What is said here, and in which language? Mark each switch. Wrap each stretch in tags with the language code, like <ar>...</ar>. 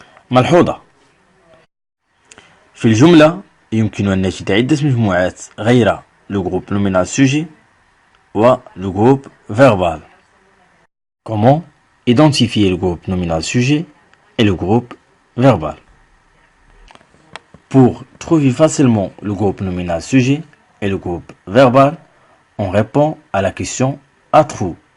<ar>ملحوظة. في الجملة يمكن أن نجد عدة مجموعات غير</ar> <fr>le groupe nominal sujet</fr> <ar>و</ar> <fr>le groupe verbal. Comment identifier le groupe nominal sujet et le groupe verbal? Pour trouver facilement le groupe nominal sujet et le groupe verbal, on répond à la question à trous.</fr>